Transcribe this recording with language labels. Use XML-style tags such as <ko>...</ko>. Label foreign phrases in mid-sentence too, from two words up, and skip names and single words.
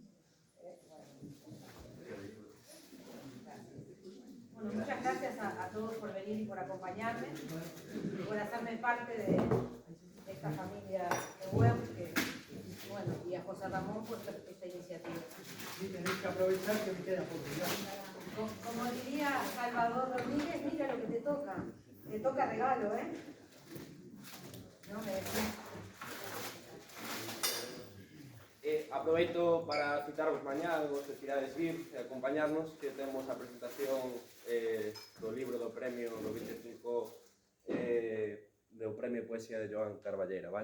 <es>Bueno, muchas gracias a todos por venir y por acompañarme, y por hacerme parte de esta familia de web, bueno, y a José Ramón por esta iniciativa. Sí, tenéis que aprovechar que me queda poco ya. Como diría Salvador Rodríguez, mira lo que te toca regalo, ¿eh? No me decís.</es> <gl>Aproveito para citaros mañá, se quirades vir e acompañarnos, que temos a presentación do libro do premio do 25 do premio Poesía de Joan Carballera, vale?</gl>